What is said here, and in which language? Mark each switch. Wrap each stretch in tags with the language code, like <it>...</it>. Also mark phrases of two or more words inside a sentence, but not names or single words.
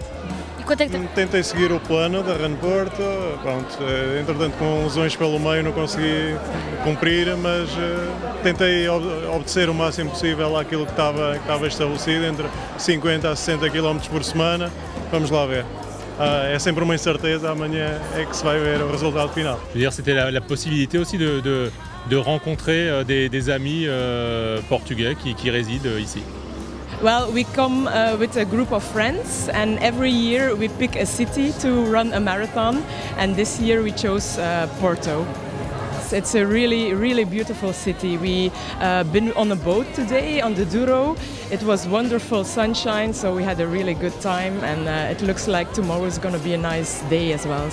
<pt>E quanto é que Tentei seguir o plano da Run Porto, pronto, entretanto com lesões pelo meio não consegui cumprir, mas tentei obedecer o máximo possível àquilo que estava estabelecido, entre 50 a 60 km por semana, vamos lá ver. É sempre uma incerteza, amanhã é que se vai ver o resultado final.</pt> <fr>Je veux dire, c'était la possibilité aussi de rencontrer des amis portugais qui résident ici.</fr> <en>Well, we come with a group of friends and every year we pick a city to run a marathon and this year we chose Porto. It's a really, really beautiful city. We been on a boat today on the Douro. It was wonderful sunshine, so we had a really good time and it looks like tomorrow is going to be a nice day as well.</en>